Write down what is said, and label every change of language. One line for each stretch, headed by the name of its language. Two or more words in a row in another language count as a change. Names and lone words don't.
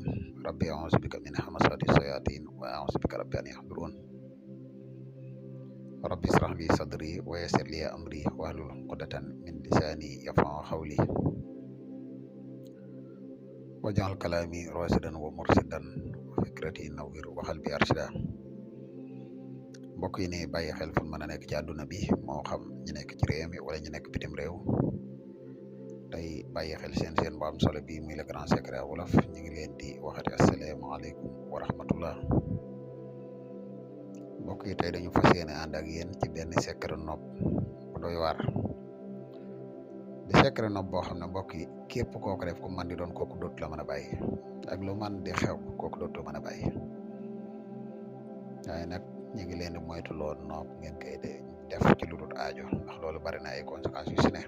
Arabic: ربي أعوذ بك من همزات الشياطين وأعوذ بك ربي أن يحضرون. ربي اشرح لي صدري ويسر لي أمري واحلل عقدة من لساني يفقهوا قولي واجعل كلامي راشدا ومرشدا وفكرتي نوير وقلبي أرشدا.
Wolof: mbokk yi ne bàyyi xel fu mën a nekk ci àdduna bi moo xam ñu nekk ci réew mi wala ñu nekk bitim réew tey bàyyi xel seen bu am solo bi muy
French: le grand secret
Wolof: wolof ñu ngi leen di waxati
Arabic: السلام عليكم ورحمة الله.
Wolof: mbokk yi tey dañu fas yéene ànd ak yéen ci benn secret nopp bu doy waar di secret nopp boo xam ne mbokk yi képp kooku def ku man di doon kooku dootu la mën a bàyyi ak lu man di xew kooku dootu mën a bàyyi waaye nag ñu ngi leen di moytu lool nopp ngeen koy def ci lu dul aajo ndax loolu bari na ay conséquences yu si ne.